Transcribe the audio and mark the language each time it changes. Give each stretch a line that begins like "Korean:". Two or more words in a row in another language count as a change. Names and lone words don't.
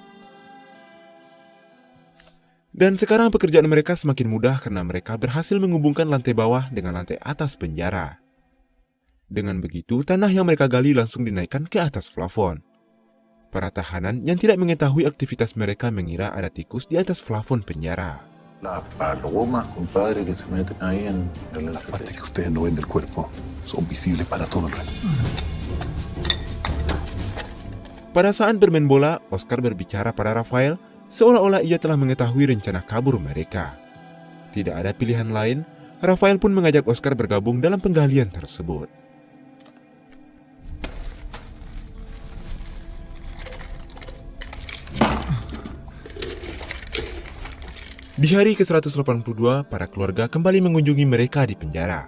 Indonesian: Dan sekarang pekerjaan mereka semakin mudah karena mereka berhasil menghubungkan lantai bawah dengan lantai atas penjara. Dengan begitu, tanah yang mereka gali langsung dinaikkan ke atas plafon. Para tahanan yang tidak mengetahui aktivitas mereka mengira ada tikus di atas plafon penjara.
Spanish: Las palomas, compadre, que se meten ahí en el... Las partes que ustedes no ven del cuerpo son visibles para todo el resto.
Indonesian: Pada saat bermain bola, Oscar berbicara pada Rafael seolah-olah ia telah mengetahui rencana kabur mereka. Tidak ada pilihan lain, Rafael pun mengajak Oscar bergabung dalam penggalian tersebut. Di hari ke-182, para keluarga kembali mengunjungi mereka di penjara.